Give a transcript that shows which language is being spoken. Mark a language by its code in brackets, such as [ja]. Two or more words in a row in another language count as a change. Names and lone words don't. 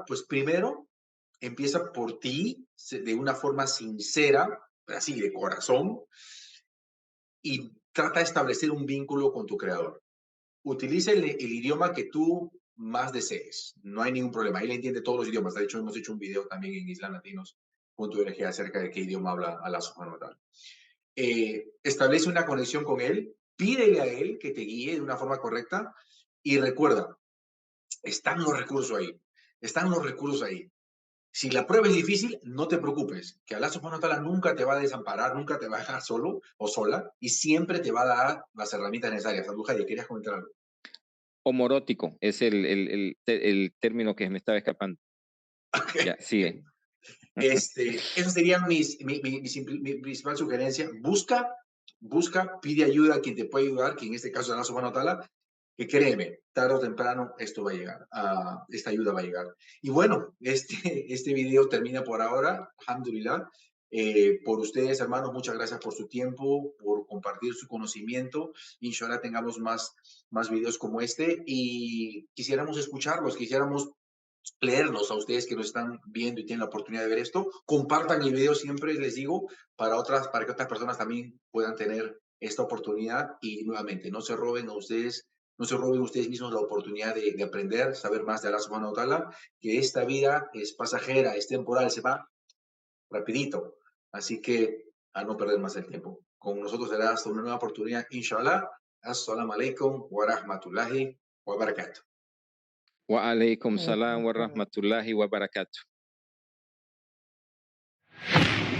[es] Pues primero empieza por ti, de una forma sincera, así de corazón, y trata de establecer un vínculo con tu creador. Utiliza el idioma que tú más desees. No hay ningún problema. Él entiende todos los idiomas. De hecho, hemos hecho un video también en islaamlatinos.org acerca de qué idioma habla [ar] الله سبحانه وتعالى. [es] Establece una conexión con él, pídele a él que te guíe de una forma correcta y recuerda, están los recursos ahí. Están los recursos ahí. Si la prueba es difícil, no te preocupes, que [ar] الله سبحانه وتعالى [es] nunca te va a desamparar, nunca te va a dejar solo o sola y siempre te va a dar las herramientas necesarias. Abu Jaye, ¿querías comentar algo? Homorótico es el término que me estaba escapando. Okay. Ya, sigue. Esas serían mi principal sugerencia. Busca, pide ayuda a quien te puede ayudar, que en este caso es [ar] الله سبحانه وتعالى, [es] que créeme, tarde o temprano esto va a llegar, esta ayuda va a llegar. Y bueno, este video termina por ahora, alhamdulillah. Por ustedes, hermanos, muchas gracias por su tiempo, por compartir su conocimiento. Inshallah tengamos más videos como este y quisiéramos escucharlos, quisiéramos leerlos a ustedes que nos están viendo y tienen la oportunidad de ver esto. Compartan el video siempre, les digo, para que otras personas también puedan tener esta oportunidad y nuevamente no se roben ustedes mismos la oportunidad de aprender, saber más de [ar] الله سبحانه وتعالى, [es] que esta vida es pasajera, es temporal, se va rapidito. Así que a no perder más el tiempo. Con nosotros será hasta una nueva oportunidad, inshallah. [ar] السلام عليكم ورحمة الله وبركاته. وعليكم السلام ورحمة الله وبركاته.